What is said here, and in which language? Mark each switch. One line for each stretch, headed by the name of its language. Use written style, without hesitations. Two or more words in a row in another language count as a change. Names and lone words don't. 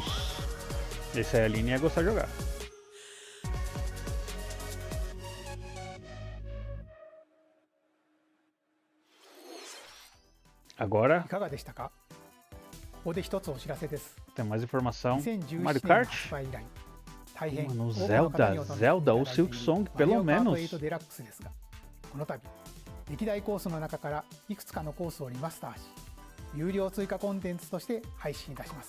Portuguese: Esse aí a Aline ia gostar de jogar. Agora tem mais informação. Mario Kart? Mano, Zelda ou Silk Song, pelo menos.
Japanese: この度歴代コースの中からいくつかのコースをリマスターし、有料追加コンテンツとして配信いたします。